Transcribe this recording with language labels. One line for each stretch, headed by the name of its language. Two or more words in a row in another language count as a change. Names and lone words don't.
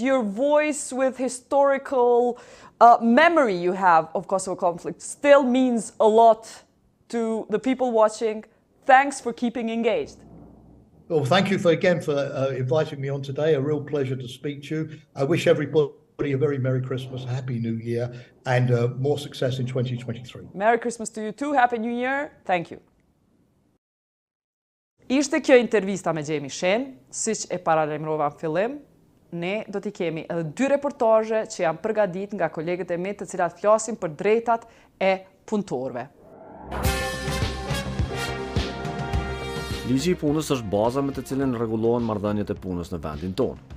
English: Your voice with historical memory you have of Kosovo conflict still means a lot to the people watching. Thanks for keeping engaged. Well, thank you for inviting me on today. A real pleasure to speak to you. I wish everybody a very Merry Christmas, Happy New Year, and more success in 2023. Merry Christmas to you too. Happy New Year. Thank you.
Albanian: Ishte kjo intervista me Jamie Shea, siç e paralajmërova në fillim, ne do t'i kemi edhe 2 reportazhe që janë përgatitur nga kolegët e mi, të cilat flasin për drejtat e punëtorëve. Ligji i punës është baza me të cilën rregullohen marrëdhëniet e punës në vendin tonë.